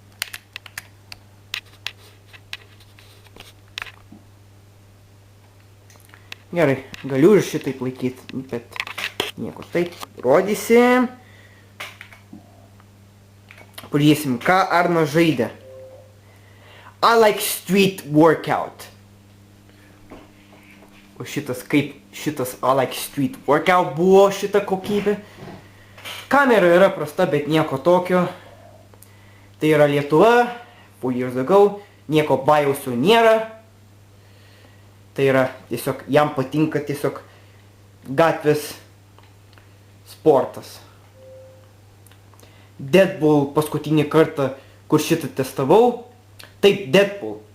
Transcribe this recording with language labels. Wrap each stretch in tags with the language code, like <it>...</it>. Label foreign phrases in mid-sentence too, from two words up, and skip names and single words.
<lt>Gerai, galiu ir šitaip laikyti, bet nieko. Taip, rodysim. Pažiūrėsim, ką Arnas žaidė.</lt> <en>I like street workout.</en> <lt>O šitas kaip šitas</lt> <en>I like street workout</en> <lt>buvo šita kokybė. Kamera yra prasta, bet nieko tokio. Tai yra Lietuva,</lt> <en>4 years ago,</en> <lt>nieko bajausio nėra. Tai yra tiesiog, jam patinka tiesiog gatvės sportas. Deadpool paskutinį kartą, kur šitą testavau. Taip, Deadpool.</lt>